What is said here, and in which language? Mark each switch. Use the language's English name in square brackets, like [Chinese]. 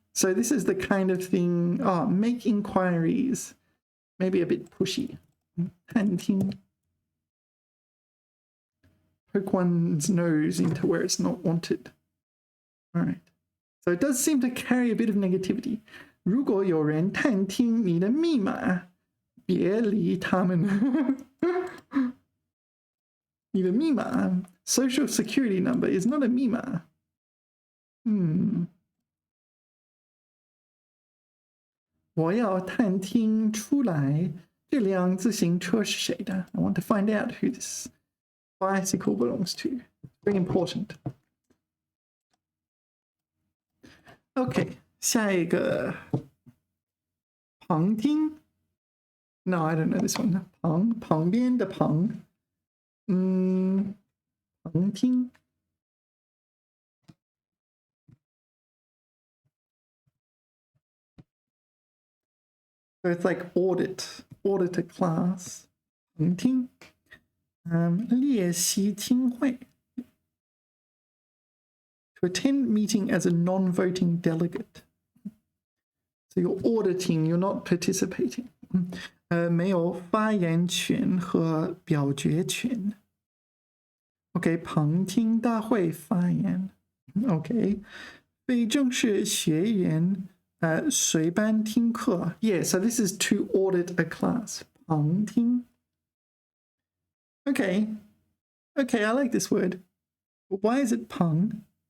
[English] So this is the kind of thing. Oh, make inquiries. Maybe a bit pushy. 探听. Poke one's nose into where it's not wanted. All right. So it does seem to carry a bit of negativity. [Chinese] 如果有人探听你的密码，别理他们。你的密码 [English] social security number is not a 密码。 [Chinese] 我要探听出来这辆自行车是谁的。 [English] I want to find out who this bicycle belongs to. Very important. Okay, [Chinese] 下一个旁听 [English] No, I don't know this one. [Chinese] 旁边的旁旁听 [English] So it's like audit a class. [Chinese] 旁听列席听会 [English] To attend meeting as a non-voting delegate. So you're auditing, you're not participating. [Chinese] 没有发言权和表决权 OK, 旁听大会发言 OK, 非正式学员随班听课 [English] Yeah, so this is to audit a class. 旁听 Okay, I like this word. But why is it 旁?